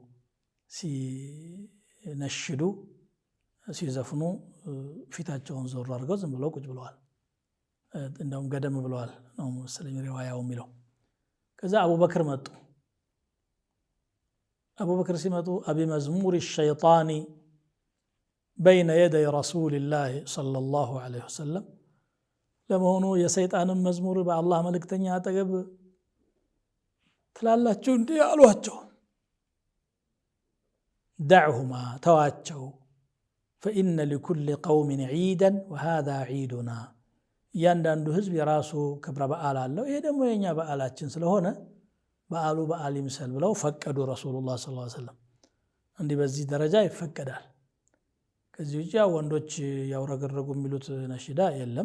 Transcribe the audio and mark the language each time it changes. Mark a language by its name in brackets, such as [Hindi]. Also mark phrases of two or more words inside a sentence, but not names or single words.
[Amharic] ሲነሽዱ ሲዘፍኑ ፊታቸውን ዞር አድርገው ዝም ብለው ቁጭ ብለዋል እንደውም ገደም ብለዋል ነው ሙስሊም ሪዋያው የሚለው ከዛ አቡበክር መጡ አቡበክር ሲመጡ [Arabic] أبمزمور الشيطان بين يدي رسول الله صلى الله عليه وسلم [Amharic] ለመሆኑ የሰይጣንን መዝሙር በአላህ መልእክተኛ አጠገብ ትላላችሁ እንዴ አሏቸው دعهما ተዋቸው [Arabic] فإن لكل قوم عيدا وهذا عيدنا [Amharic] ያንዳንዱ ህዝብ የራሱ ክብረ በዓል አለው ይሄ ደግሞ የኛ በዓላችን ስለሆነ በዓሉ በዓል ይምሰል ብለው ፈቀዱ [Arabic] رسول الله صلى الله عليه وسلم [Amharic] እንዲህ በዚህ ደረጃ ይፈቀዳል ከዚህ ውጪ ወንዶች ያውረገረጉ የሚሉት ነሺዳ የለም